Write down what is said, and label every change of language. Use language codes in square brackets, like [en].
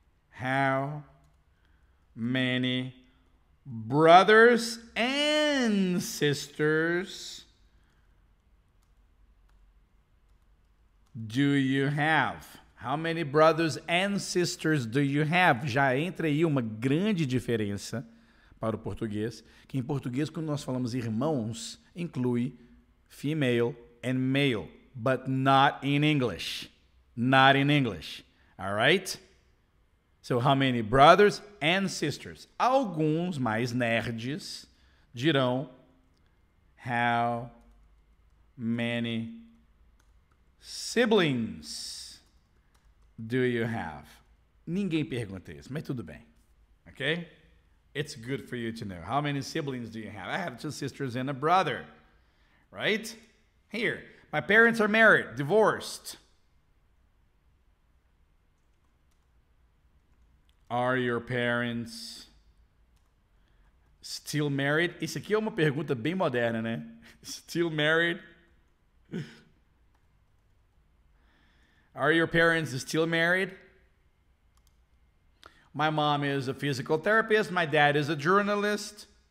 [en] How many brothers and sisters do you have? How many brothers and sisters do you have? [pt] Já entra aí uma grande diferença para o português, que em português, quando nós falamos irmãos, inclui [en] female and male, but not in English. Not in English. All right? So, how many brothers and sisters? [pt] Alguns mais nerds dirão [en] how many siblings do you have? [pt] Ninguém pergunta isso, mas tudo bem. [en] Okay? It's good for you to know. How many siblings do you have? I have 2 sisters and a brother. Right? Here. My parents are married, divorced. Are your parents still married? [pt] Isso aqui é uma pergunta bem moderna, né? [en] Still married? Are your parents still married? My mom is a physical therapist. My dad is a journalist.